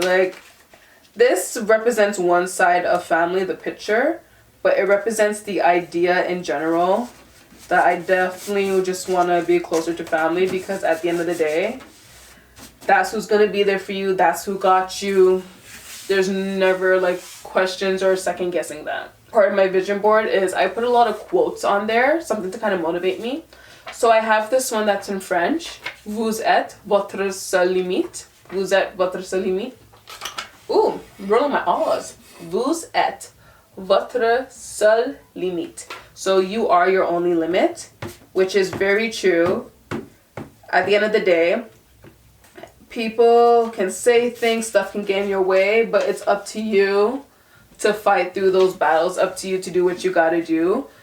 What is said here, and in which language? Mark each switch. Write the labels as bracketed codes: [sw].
[en] Like, this represents one side of family, the picture, but it represents the idea in general that I definitely just want to be closer to family, because at the end of the day, that's who's going to be there for you. That's who got you. There's never like questions or second guessing that. Part of my vision board is I put a lot of quotes on there, something to kind of motivate me. So I have this one that's in French. [fr] Vous êtes votre seule limite. Vous êtes votre seule limite. [en] Ooh, I'm rolling my R's. [fr] Vous êtes votre seule limite. [en] So you are your only limit, which is very true. At the end of the day, people can say things, stuff can get in your way, but it's up to you to fight through those battles, up to you to do what you gotta do.